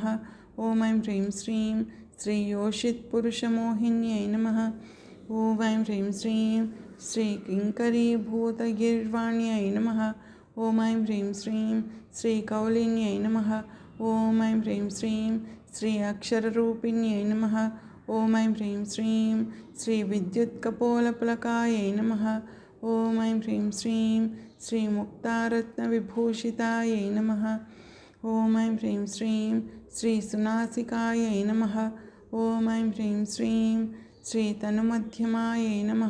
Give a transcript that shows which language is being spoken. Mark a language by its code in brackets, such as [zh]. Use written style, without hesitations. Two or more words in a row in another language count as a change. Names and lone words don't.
[sa] ॐ ऐं ह्रीं श्रीं श्रीयोषित्पुरुषमोहिन्यै नमः। ॐ ऐं ह्रीं श्रीं श्रीकिङ्करीभूतगीर्वाण्यै नमः। ॐ ऐं ह्रीं श्रीं श्रीकौलिन्यै नमः। ॐ ऐं ह्रीं श्रीं श्री अक्षररूपिण्यै नमः। ఓం ఐం హ్రీం శ్రీం శ్రీ విద్యుత్కపోలపులకాయై నమః. ఓం ఐం హ్రీం శ్రీం శ్రీ ముక్తారత్నవిభూషితాయై నమః. ఓం ఐం హ్రీం శ్రీం శ్రీ సునాసికాయై నమః. ఓం ఐం హ్రీం శ్రీం శ్రీ తనుమధ్యమాయై నమః.